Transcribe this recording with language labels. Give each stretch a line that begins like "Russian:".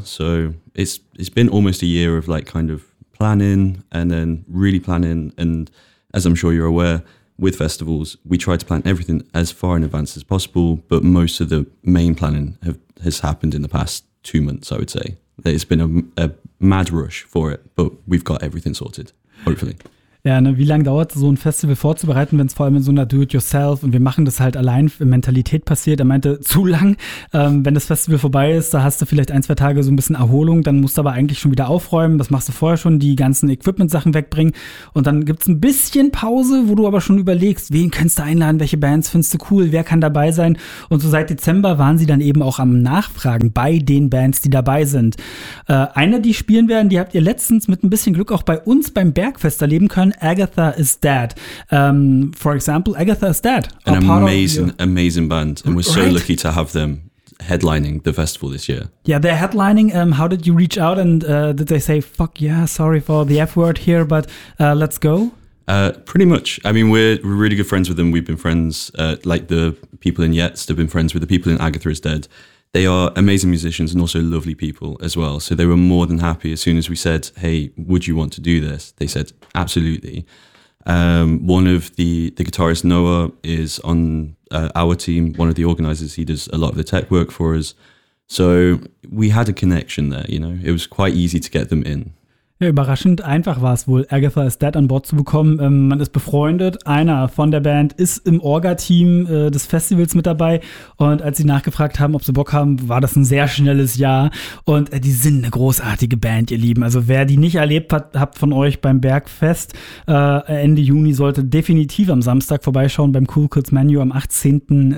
English: So it's been almost a year of like kind of planning and then really planning. And as I'm sure you're aware, with festivals, we try to plan everything as far in advance as possible, but most of the main planning has happened in the past 2 months, I would say. It's been a mad rush for it, but we've got everything sorted, hopefully.
German: Ja, ne, wie lange dauert so ein Festival vorzubereiten, wenn es vor allem in so einer Do-it-yourself und wir machen das halt allein Mentalität passiert? Er meinte, zu lang. Wenn das Festival vorbei ist, da hast du vielleicht ein, zwei Tage so ein bisschen Erholung, dann musst du aber eigentlich schon wieder aufräumen. Das machst du vorher schon, die ganzen Equipment-Sachen wegbringen. Und dann gibt es ein bisschen Pause, wo du aber schon überlegst, wen kannst du einladen, welche Bands findest du cool, wer kann dabei sein? Und so seit Dezember waren sie dann eben auch am Nachfragen bei den Bands, die dabei sind. Eine, die spielen werden, die habt ihr letztens mit ein bisschen Glück auch bei uns beim Bergfest erleben können.
English: Agatha Is Dead. For example, Agatha Is Dead. An amazing, amazing band. And we're so lucky to have them headlining the festival this year. Yeah, they're headlining. How did you reach out and did they say, fuck yeah, sorry for the F word here, but let's go? Pretty much. I mean, we're really good friends with them. We've been friends, like the people in Jetzt have been friends with the people in Agatha Is Dead. They are amazing musicians and also lovely people as well. So they were more than happy as soon as we said, hey, would you want to do this? They said, absolutely. One of the guitarist Noah is on our team, one of the organizers. He does a lot of the tech work for us. So we had a connection there, you know, it was quite easy to get them in.
German: Ja, überraschend einfach war es wohl, Agatha Is Dead an Bord zu bekommen. Man ist befreundet, einer von der Band ist im Orga-Team des Festivals mit dabei und als sie nachgefragt haben, ob sie Bock haben, war das ein sehr schnelles Ja und die sind eine großartige Band, ihr Lieben. Also wer die nicht erlebt hat, habt von euch beim Bergfest Ende Juni, sollte definitiv am Samstag vorbeischauen beim Cool Kids Menu am 18.